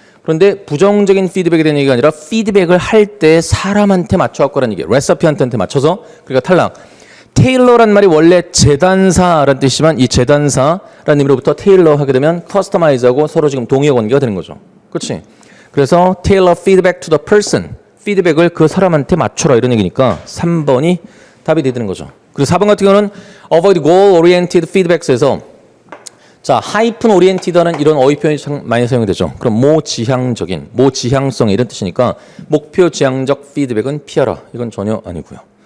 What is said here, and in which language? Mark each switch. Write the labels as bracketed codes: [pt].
[ko] 그런데 부정적인 피드백에 대한 얘기가 아니라 피드백을 할 때 사람한테 맞춰 갖고 라는 얘기예요. 레시피한테 맞춰서. 그러니까 탈락. 테일러란 말이 원래 재단사라는 뜻이지만 이 재단사라는 의미로부터 테일러 하게 되면 커스터마이즈하고 서로 지금 동의어 관계가 되는 거죠. 그렇지? 그래서 [en] tailor feedback to the person. [ko] 피드백을 그 사람한테 맞춰라 이런 얘기니까 3번이 답이 되는 거죠. 그리고 4번 같은 경우는 [en] avoid goal oriented feedbacks [ko] 에서 자, 하이픈 오리엔티드라는 이런 어휘 표현이 참 많이 사용이 되죠. 그럼 모지향적인, 모지향성 이런 뜻이니까 목표 지향적 피드백은 피하라. 이건 전혀 아니고요.